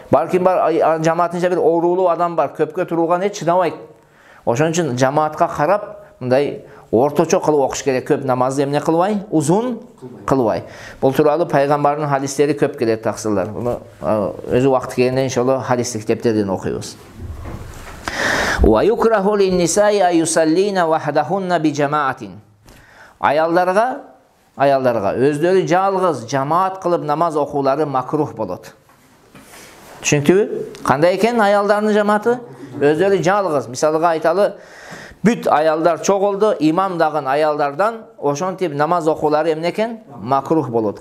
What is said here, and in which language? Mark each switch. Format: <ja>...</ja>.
<ky>Балким бар жамаатынча бир оорулуу адам бар, көпкө турууга чыдабайт. Ошон үчүн жамаатка карап, мындай орточо кылып окуш керек. Көп намазды эмне кылбай? Узун кылбай. Бул тууралуу пайгамбардын хадистери көп келет, таксылар. Буну өзү убакыты келгенде иншалла хадистик китептерден окуйбуз.</ky> <ar>Ва юкраху лин-нисаи аюсаллина вахдахунна би жамаатин.</ar> <ky>Аялдарга өздөрү жалгыз жамаат кылып намаз окуулары макрух болот. Түшүнүктүүбү? Кандай экен аялдардын жамааты? Өздөрү жалгыз. Мисалга айталы, бүт аялдар чогулду, имам дагы аялдардан ошонтип намаз окуулары эмне экен? Макрух болот.</ky>